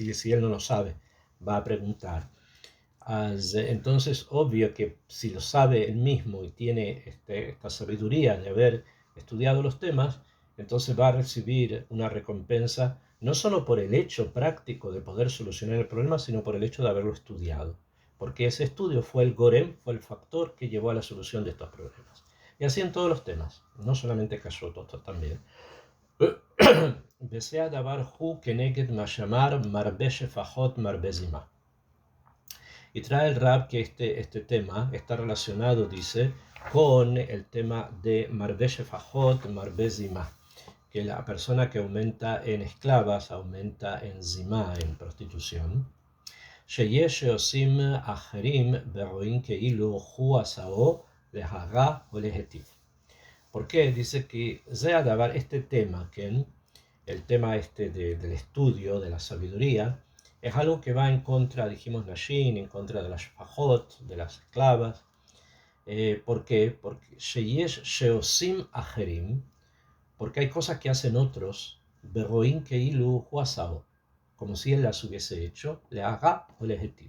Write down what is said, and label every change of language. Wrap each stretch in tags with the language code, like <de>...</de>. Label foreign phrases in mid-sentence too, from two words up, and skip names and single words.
<es>Y si él no lo sabe, va a preguntar. Entonces, obvio que si lo sabe él mismo y tiene esta sabiduría de haber estudiado los temas, entonces va a recibir una recompensa no solo por el hecho práctico de poder solucionar el problema, sino por el hecho de haberlo estudiado. Porque ese estudio fue el gorem, fue el factor que llevó a la solución de estos problemas. Y así en todos los temas, no solamente Kashrut, también.</es> <he>וזה הדבר הוא כנגד מה שאמר מרבה שפחות מרבה זימה.</he> <es>Y trae el Rab que este tema está relacionado, dice, con el tema de</es> <he>מרבה שפחות, מרבה זימה,</he> <es>que la persona que aumenta en esclavas aumenta en zima, en prostitución.</es> <he>שיש שעושים אחרים ורואים כאילו הוא עשאו להרע o להיטיב.</he> <es>¿Por qué? Dice que este tema, que el tema del estudio, de la sabiduría, es algo que va en contra, dijimos, Nashin, en contra de las Shfajot, de las esclavas. ¿Por qué? Porque</es> <he>שיש שעושים אחרים,</he> <es>porque hay cosas que hacen otros,</es> <he>ורואים כאילו הוא עשאו,</he> <es>como si él las hubiese hecho,</es> <he>להרע או להיטיב.</he>